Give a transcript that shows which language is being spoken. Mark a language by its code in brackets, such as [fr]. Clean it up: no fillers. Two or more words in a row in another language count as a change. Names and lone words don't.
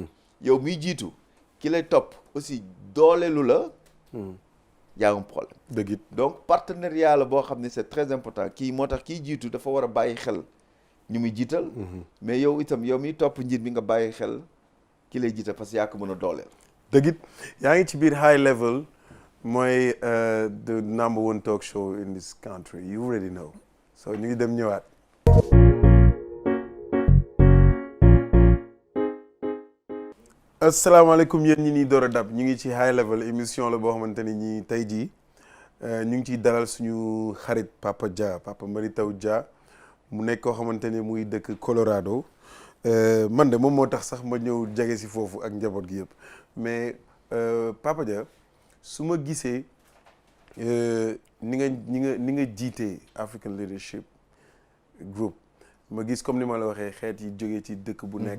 [wo] yow miy jiitu ki lay topp aussi dooleelu la. [fr] y a un problème. [wo] dëgg it donc partenariat la boo xam ne [fr] c'est très important [wo] kii moo tax kii jiitu dafa war a bàyyi xel ñu muy jiital. mais yow itam yow miy topp njiit bi nga bàyyi xel ki lay jiital [fr] parce que [wo] yaa ko mën a dooleel. dëgg it yaa ngi ci biir high level mooy [en] the number one talk show in this country you already know [wo] so ñu ngi dem ñëwaat. asalaamaaleykum yéen ñi ñuy door a dab ñu ngi ci high level émission la boo xamante ni ñi tey jii ñu ngi ciy dalal suñu xarit Papa Dia Papa Mary Teuw Dia mu nekk koo xamante ni muy dëkk Colorado man de moom moo tax sax ma ñëw jege si foofu ak njaboot gi yëpp mais Papa Dia su ma gisee ni nga jiitee African Leadership Group ma gis comme ni ma la waxee xeet yi jógee ci dëkk bu nekk.